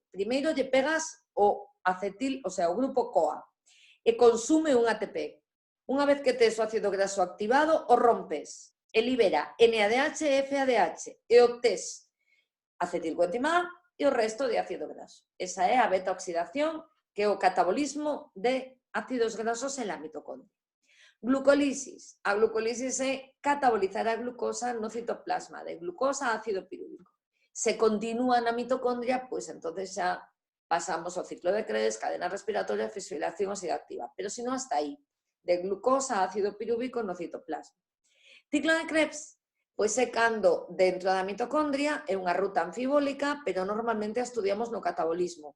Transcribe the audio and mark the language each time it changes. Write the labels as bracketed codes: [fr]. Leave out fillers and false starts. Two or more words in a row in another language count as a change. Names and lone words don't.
[gl] Primeiro lle pegas o acetil, [es] o sea, [gl] o grupo CoA, e consume un ATP. Unha vez que tes o ácido graso activado, o rompes, e libera NADH e FADH, e obtés acetilcoenzima A e o resto de ácido graso. Esa é a beta oxidación, que é o catabolismo de ácidos grasos [es] en la mitocondria. [gl] Glucolisis. A glucolisis é catabolizar a glucosa no citoplasma, de glucosa a ácido pirúvico. Se continúa na mitocondria, pois entonces xa pasamos ao ciclo de Krebs, cadena respiratoria, fosforilación oxidativa. Pero se non, hasta aí, de glucosa a ácido pirúvico no citoplasma. Ciclo de Krebs, pois é cando dentro da mitocondria é unha ruta anfibólica, pero normalmente a estudiamos no catabolismo.